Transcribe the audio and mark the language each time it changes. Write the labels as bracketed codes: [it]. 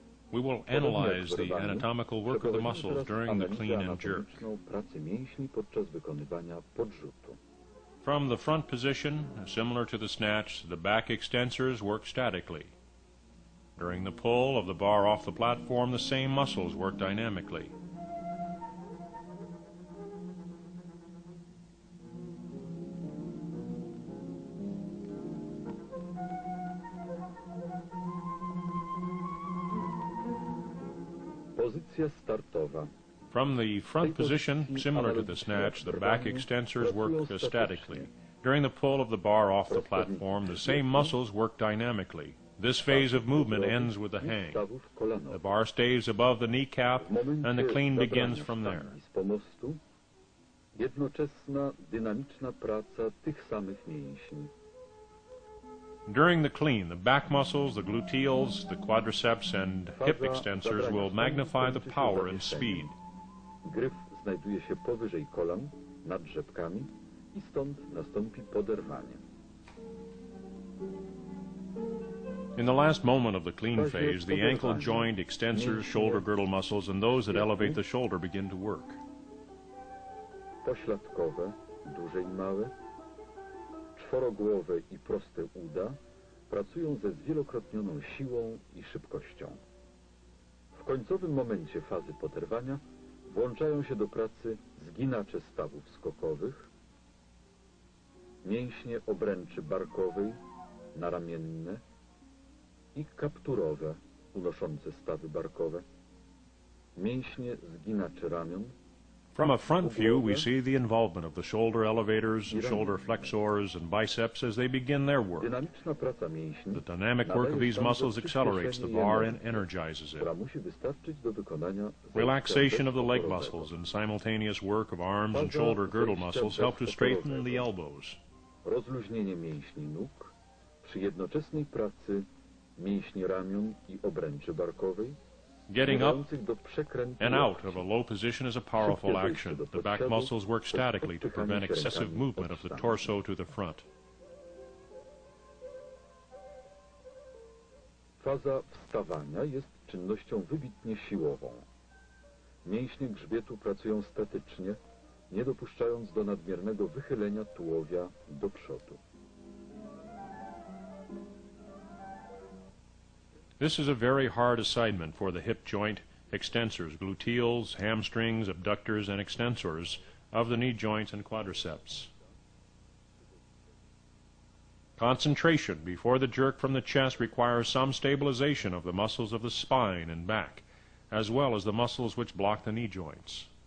[en] We will analyze the anatomical work of the muscles during the clean and jerk. [pl] Pracę mięśni podczas wykonywania podrzutu. [en] From the front position, similar to the snatch, the back extensors work statically. During the pull of the bar off the platform, the same muscles work dynamically. [pl] Pozycja startowa. [en] From the front position, similar to the snatch, the back extensors work statically. During the pull of the bar off the platform, the same muscles work dynamically. This phase of movement ends with the hang. The bar stays above the kneecap, and the clean begins from there. [pl] Z pomostu jednoczesna, dynamiczna praca tych samych mięśni. [en] During the clean, the back muscles, the gluteals, the quadriceps, and hip extensors will magnify the power and speed. [pl] Gryf znajduje się powyżej kolan, nad rzepkami i stąd nastąpi poderwanie. [en] In the last moment of the clean phase, the ankle joint, extensors, shoulder girdle muscles, and those that elevate the shoulder begin to work. [pl] Pośladkowe, duże i małe, czworogłowe i proste uda pracują ze zwielokrotnioną siłą i szybkością. W końcowym momencie fazy poderwania włączają się do pracy zginacze stawów skokowych, mięśnie obręczy barkowej, naramienne i kapturowe, unoszące stawy barkowe, mięśnie zginaczy ramion, [en] From a front view, we see the involvement of the shoulder elevators, shoulder flexors, and biceps as they begin their work. [pl] Dynamiczna praca mięśni [en] The dynamic work of these muscles accelerates the bar and energizes it. [pl] która musi wystarczyć do wykonania [en] Relaxation of the leg muscles and simultaneous work of arms and shoulder girdle muscles help to straighten the elbows. [pl] Rozluźnienie mięśni nóg przy jednoczesnej pracy mięśni ramion i obręczy barkowej [en] Getting up [pl] zmierzających do przekrętu [en] and out [pl] łokci. [en] of a low position is a powerful action. The back muscles work statically to prevent excessive movement of the torso to the front. [pl] Faza wstawania jest czynnością wybitnie siłową. Mięśnie grzbietu pracują statycznie, nie dopuszczając do nadmiernego wychylenia tułowia do przodu. [en] This is a very hard assignment for the hip joint, extensors, gluteals, hamstrings, abductors, and extensors of the knee joints and quadriceps. Concentration before the jerk from the chest requires some stabilization of the muscles of the spine and back, as well as the muscles which block the knee joints.